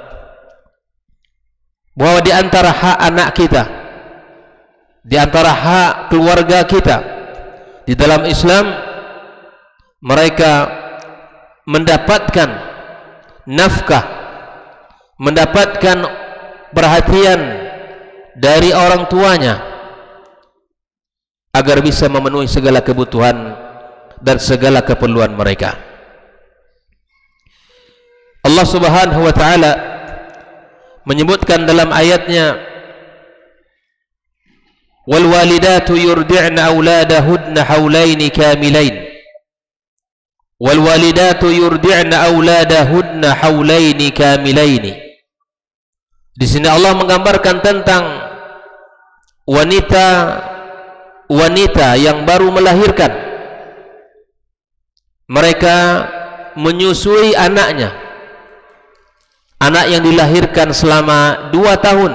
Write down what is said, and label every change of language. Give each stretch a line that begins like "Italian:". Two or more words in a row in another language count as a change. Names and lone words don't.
Indonesian: bahwa di antara hak anak kita, di antara hak keluarga kita di dalam Islam, mereka mendapatkan nafkah, mendapatkan perhatian dari orang tuanya agar bisa memenuhi segala kebutuhan dan segala keperluan mereka. Allah
Arabic: سبحانه وتعالى
Indonesian: menyebutkan dalam ayatnya,
Arabic: والوالدات يرضعن أولادهن حولين كاملين. والوالدات يرضعن أولادهن حولين كاملين.
Indonesian: Di sini Allah menggambarkan tentang wanita yang baru melahirkan. Mereka menyusui anaknya, anak yang dilahirkan selama 2 tahun